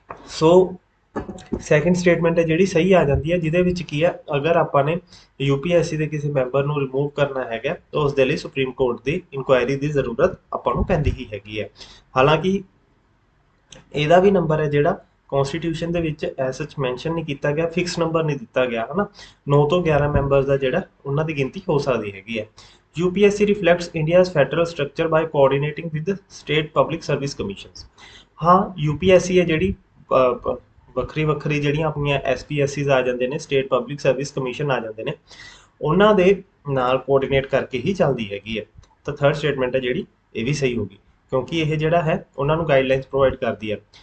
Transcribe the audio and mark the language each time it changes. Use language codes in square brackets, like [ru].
[pa] ਸੋ second statement ਹੈ ਜਿਹੜੀ ਸਹੀ ਆ ਜਾਂਦੀ ਹੈ, ਜਿਹਦੇ ਵਿੱਚ ਕੀ ਹੈ, ਅਗਰ ਆਪਾਂ ਨੇ ਯੂਪੀਐਸਸੀ ਦੇ ਕਿਸੇ ਮੈਂਬਰ ਨੂੰ ਰਿਮੂਵ ਕਰਨਾ ਹੈਗਾ ਤਾਂ ਉਸ ਦੇ ਲਈ ਸੁਪਰੀਮ ਕੋਰਟ ਦੀ ਇਨਕੁਆਇਰੀ ਦੀ ਜ਼ਰੂਰਤ ਆਪਾਂ ਨੂੰ ਪੈਂਦੀ ਹੀ ਹੈਗੀ ਹੈ। ਹਾਲਾਂਕਿ ਇਹਦਾ ਵੀ ਨੰਬਰ ਹੈ ਜਿਹੜਾ ਕਨਸਟੀਟਿਊਸ਼ਨ ਦੇ ਵਿੱਚ ਐਸ ਸੱਚ ਮੈਂਸ਼ਨ ਨਹੀਂ ਕੀਤਾ ਗਿਆ, ਫਿਕਸ ਨੰਬਰ ਨਹੀਂ ਦਿੱਤਾ ਗਿਆ ਹਨਾ, 9 ਤੋਂ 11 ਮੈਂਬਰਸ ਦਾ ਜਿਹੜਾ ਉਹਨਾਂ ਦੀ ਗਿਣਤੀ ਹੋ ਸਕਦੀ ਹੈਗੀ ਹੈ। [en] UPSC reflects India's federal structure by coordinating with the state public service commissions। [pa] ਹਾਂ UPSC ਹੈ ਜਿਹੜੀ ਵੱਖਰੀ ਵੱਖਰੀ ਜਿਹੜੀਆਂ ਆਪਣੀਆਂ SPSCs ਆ ਜਾਂਦੇ ਨੇ, ਸਟੇਟ ਪਬਲਿਕ ਸਰਵਿਸ ਕਮਿਸ਼ਨ ਆ ਜਾਂਦੇ ਨੇ, ਉਹਨਾਂ ਦੇ ਨਾਲ ਕੋਆਰਡੀਨੇਟ ਕਰਕੇ ਹੀ ਚੱਲਦੀ ਹੈਗੀ ਹੈ। ਤਾਂ ਥਰਡ ਸਟੇਟਮੈਂਟ ਹੈ ਜਿਹੜੀ ਇਹ ਵੀ ਸਹੀ ਹੋਗੀ, ਕਿਉਂਕਿ ਇਹ ਜਿਹੜਾ ਹੈ ਉਹਨਾਂ ਨੂੰ ਗਾਈਡਲਾਈਨਸ ਪ੍ਰੋਵਾਈਡ ਕਰਦੀ ਹੈ।